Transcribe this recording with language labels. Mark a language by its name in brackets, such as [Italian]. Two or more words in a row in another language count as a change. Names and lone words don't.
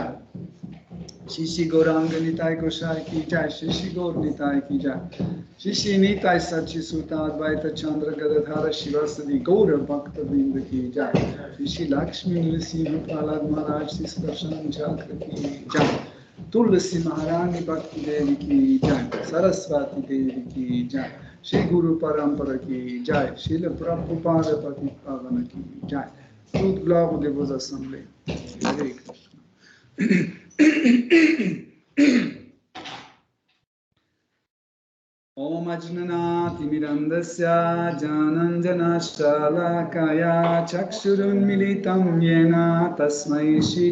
[Sanskrit] Shri Shri Gauranga Nitai Gosai ki jai, Shri Shri Gaur Nitai ki jai, Shri Shri Nitai Sachi Suta Advaita Chandra Gadadhara Shivasadi Gaura Bhakta Vrinda ki jai, Shri Shri Lakshmi Nilsi Vipalad Maharaj Shri Skarshan Chakra ki jai, Tulsi Maharani Bhakti Devi ki jai, Saraswati Devi ki jai, Shri Guru Parampara ki jai, Srila Prabhupada Pati Pavana ki jai. [French] Tout gloire aux vos assemblées. [Sanskrit] Hare Krishna. Om Ajnanatimirandasya Jananjana Shalakaya Chakshurunmilitam Yena Tasmai Shri